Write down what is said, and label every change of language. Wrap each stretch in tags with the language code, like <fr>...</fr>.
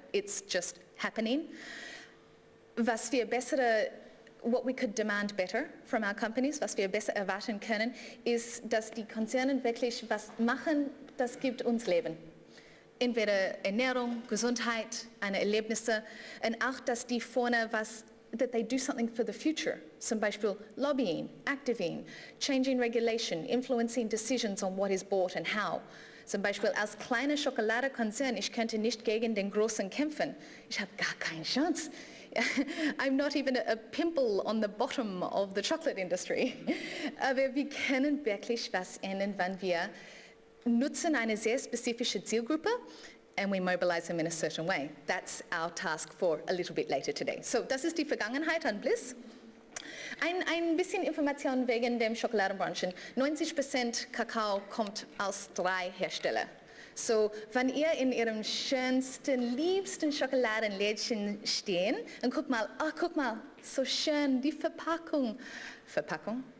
<en>It's just happening.</en> <de>Was wir</de> <en>what we could demand better from our companies,</en> <de>was wir besser erwarten können, ist, dass die Konzerne wirklich was machen, das gibt uns Leben. Entweder Ernährung, Gesundheit, Erlebnisse und auch, dass die vorne</de> <en>that they do something for the future.</en> <de>Zum Beispiel</de> <en>lobbying, activating, changing regulation, influencing decisions on what is bought and how.</en> <de>Zum Beispiel als kleiner Schokoladekonzern, ich könnte nicht gegen den Großen kämpfen. Ich habe gar keine Chance.</de> <en>I'm not even a pimple on the bottom of the chocolate industry.</en> <de>Aber wir können wirklich was ändern, wenn wir nutzen eine sehr spezifische Zielgruppe</de> <en>and we mobilize them in a certain way. That's our task for a little bit later today.</en> <de>So, das ist die Vergangenheit an Bliss. Ein bisschen Information wegen der Schokoladenbranche. 90% Kakao kommt aus 3 Herstellern. So, wenn ihr in ihrem schönsten, liebsten Schokoladenlädchen stehen und guck mal, so schön, die Verpackung. Verpackung?</de>